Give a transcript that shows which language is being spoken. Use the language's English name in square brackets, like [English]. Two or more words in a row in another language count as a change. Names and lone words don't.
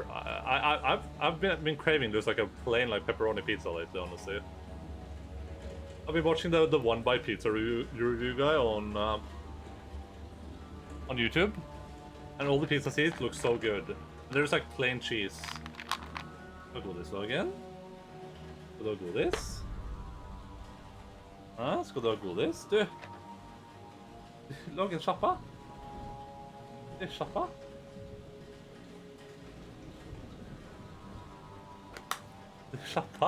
[English] I've been craving just like a plain like pepperoni pizza lately, honestly. I've been watching the One Bite Pizza review guy on YouTube, and all the pizza seeds look so good. There's like plain cheese. I'll go this way again. [Norwegian] Skal du ha godis? Ja, skal du ha godis? Du! Lag en sjappa. Sjappa? Sjappa?